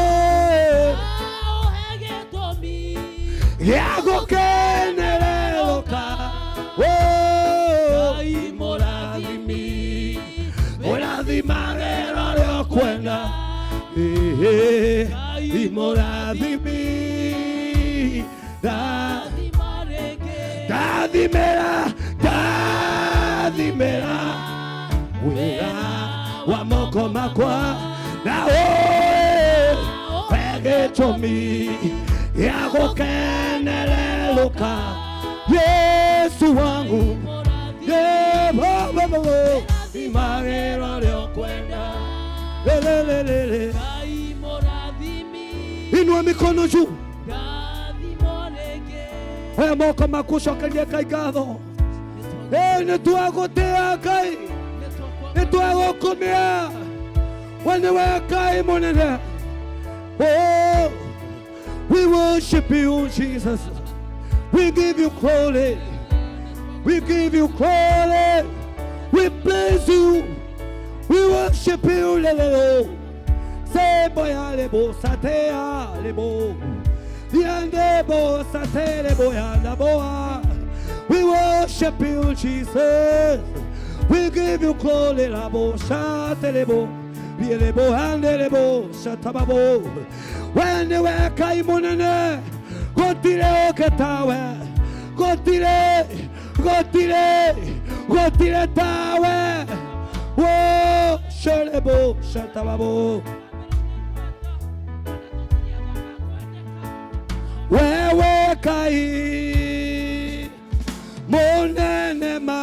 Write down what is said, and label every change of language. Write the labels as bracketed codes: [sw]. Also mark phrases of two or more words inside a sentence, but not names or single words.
[ki] gĩa gũkenerũrũka mũrathimi mũrathimagĩra ũrĩa ũkwenda mũrathimi ndathimĩra wĩra wa moko makwa na gĩtũmi gĩa gũkenerũrũka [sw] Yesu wangu [ki] thimagĩra ũrĩa ũkwenda [sw] inua mikono juu [ki] oya moko maku cokeria Ngai ngatho nĩtwagũtĩĩa Ngai nĩtwagũkumia we nĩwe Ngai mũnene [en] we worship you Jesus we give you glory we give you glory we praise you we worship you lelo sebo ya lebo satea lebo diande bo sate lebo ya laboa we worship you Jesus we give you glory labo sate lebo lebo hande lebo satababo when we [ki] Ngai munene gotire oketawe gotire tawe wo shelebo satababo wewe Ngai munene